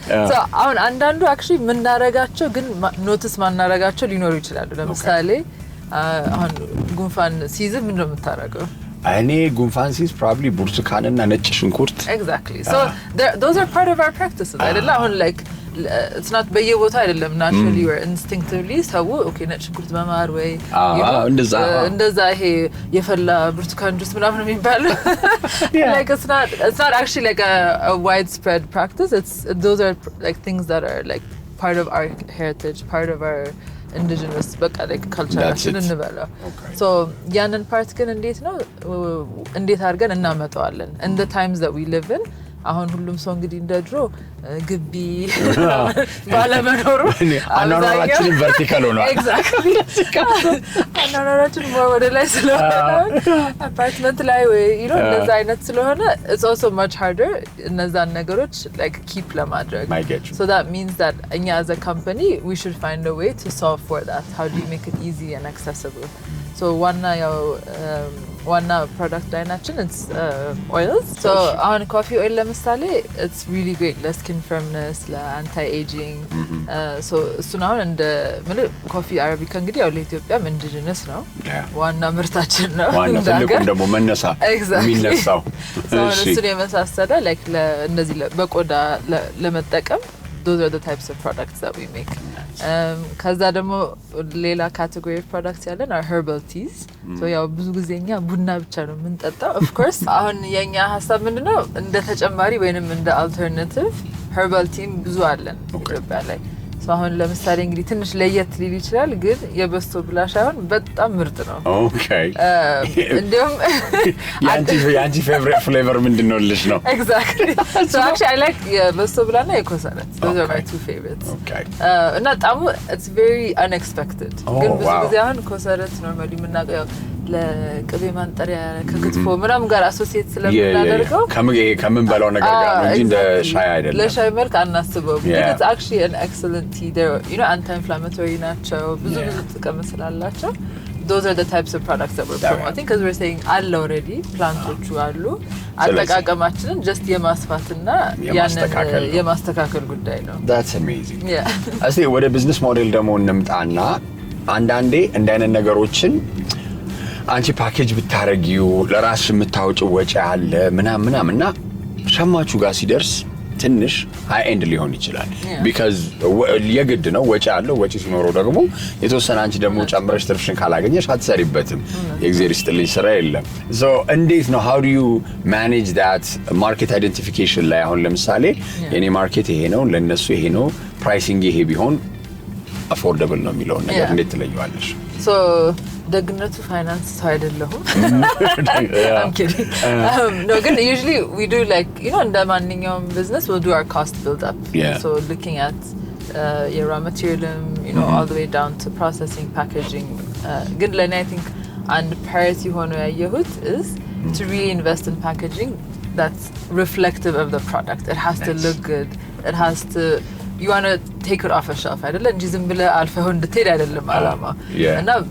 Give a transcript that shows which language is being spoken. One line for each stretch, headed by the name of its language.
Amharic: so አሁን አንዳንዱ actually ምን እናረጋቸው ግን ኖቲስ ማናረጋቸው ሊኖሩ ይችላሉ ለምሳሌ አሁን ጉንፋን ሲይዝ ምን ነው የምታረገው እኔ ጉንፋን ሲይዝ probably ብርቱካንና ነጭ ሽንኩርት
English: exactly so those are part of our practices አይደለ አሁን like it's not
Amharic: በየቦታ አይደለም
English: naturally or instinctively ሰው okay
Amharic: ነጭ ሽንኩርት በማር ወይ እንደዛ ይሄ የፈላ ብርቱካን ጁስ ምናምን የሚባለው
English: like it's not actually like a widespread practice those are like things that are like part of our heritage part of our indigenous በቃ like culture እንበለው so ያንን part
Amharic: ግን እንዴት ነው እንዴት አድርገን እናመጣዋለን
English: in the times that we live in
Amharic: አሁን ሁሉም ሰው እንግዲህ እንደድሮ ግቢ ባለመኖሩ አናኖራችን ቨርቲካል ሆኗል
English: exactly
Amharic: አናኖራችን ወደ ላይ ስለሆነ አፓርትመንት ላይ ወይ
English: you know
Amharic: እንደዛ አይነት ስለሆነ
English: it's also much harder
Amharic: እነዛን ነገሮች
English: like keep ለማድረግ so that means that እኛ as a company we should find a way to solve for that how do you make it easy and accessible so one ያው
Amharic: ዋና ፕሮዳክት ላይናችን
English: it's oils. So on coffee oil ለምሳሌ it's really great ለስኪን firmness ለanti aging.
Amharic: So እሱን አሁን እንደ ኮፊ አረቢካ እንግዲህ ያው ለኢትዮጵያም ኢንዲጂነስ ነው ዋና ምርታችን ነው ዋና ትልቁም ደግሞ መነሳ የሚነሳው እሱን የመሳሰለ
English: like
Amharic: እንደዚህ በቆዳ ለመጠቀም
English: those are the types of products that we make.
Amharic: ከዛ ደግሞ ሌላ ካቴጎሪ ኦፍ ፕሮዳክትስ ያለን
English: are herbal teas.
Amharic: So ያው ብዙ ጊዜኛ ቡና ብቻ ነው የምንጠጣው.
English: Of course
Amharic: አሁን የኛ ሐሳብ ምንድነው እንደ ተጨማሪ ወይንም እንደ አልተርናቲቭ herbal tea ብዙ አለን ኢትዮጵያ ላይ. So አሁን ለምሳሌ እንግዲህ ትንሽ ለየት ሊል ይችላል ግን የበስቶ ብላሽ አሁን በጣም ምርጥ ነው. ኦኬ እንደውም ያንቺ ፌቨሪት ፍሌቨር ምንድነው ልሽ ነው?
English: Exactly. So actually I like የበስቶ ብላና የኮሰረት. Those are my two favorites. Okay.
Amharic: እና ጣሙ
English: it's very unexpected.
Amharic: ግን ብዙ ጊዜ አሁን ኮሰረት ኖርማሊ የምናውቀው ለቅቤ ማንጠሪያ ከክትፎ ምናምን ጋር አሶሲየት ስለምናደርገው ከምን በላው ነገር ጋር ነው እንጂ እንደ ሻይ አይደለም። ለሻይ መልክ አናስበውም። ግን
English: it's actually an excellent tea. They're, you know, anti-inflammatory
Amharic: ናቸው ብዙ ጥቅም ስላላቸው.
English: Those are the types of products that we're promoting because we're saying all already
Amharic: ፕላንቶቹ አሉ አጠቃቀማችንን
English: just
Amharic: የማስፋትና ያንን የማስተካከል ጉዳይ ነው.
English: That's amazing.
Amharic: እስቲ ወደ ቢዝነስ ሞዴል ደግሞ እንምጣና አንዳንዴ እንደ አይነት ነገሮችን አንቺ ፓኬጅ ብታረጊው ለራስሽ የምታወጪው ወጪ አለ ምናምንና ሸማቹ ጋር ሲደርስ ትንሽ ሃይ ኤንድ ሊሆን ይችላል because የግድ ነው ወጪ አለው ወጪ ሲኖረው ደግሞ የተወሰነ አንቺ ደግሞ ጨምረሽ ትርፍሽን ካላገኘሽ አትሰሪበትም የእግዚአብሔር ይስጥልኝ ስራ የለም so እንዴት ነው
English: how do you manage that market identification
Amharic: ላይ አሁን ለምሳሌ የኔ ማርኬት ይሄ ነው ለነሱ ይሄ ነው ፕራይሲንግ ይሄ ቢሆን affordable ነው የሚለው ነገር እንዴት ትለዩዋለሽ
English: so
Amharic: ደግነቱ ፋይናንስ ሰው አይደለሁም
English: I'm kidding no ግን usually we do like you know
Amharic: እንደ ማንኛውም
English: business we'll do our cost build up so looking at your raw material you know all the way down to processing packaging ግን ለኔ I think and priority
Amharic: ሆኖ ያየሁት
English: is to really invest in packaging that's reflective of the product it has to look good it has to you want to take it off a shelf
Amharic: አይደለ እንጂ ዝም ብለ አልፈው እንድትሄድ አይደለም አላማ እና